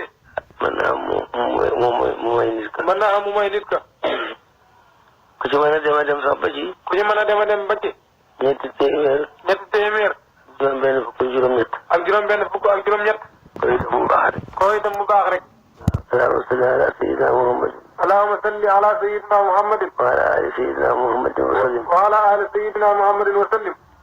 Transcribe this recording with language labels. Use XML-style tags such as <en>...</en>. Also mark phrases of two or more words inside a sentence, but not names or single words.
<wo>mën naa am mu may nit ka. mën naa am mu may nit ka. ku ci mën a dem sax ba ci. ku ci mën a dem ba ci. ñetti téeméer. ñetti téeméer. juróom benn fukk juróom-ñett. ak ak juróom-benn fukk ak juróom-ñett. koy itam mu baax rek. koo itam mu baax rek.</wo> <ar>اللهم صل على سيدنا محمد. اللهم صل على سيدنا محمد. وعلى آل سيدنا محمد وسلم. وعلى آل سيدنا محمد وسلم.</ar>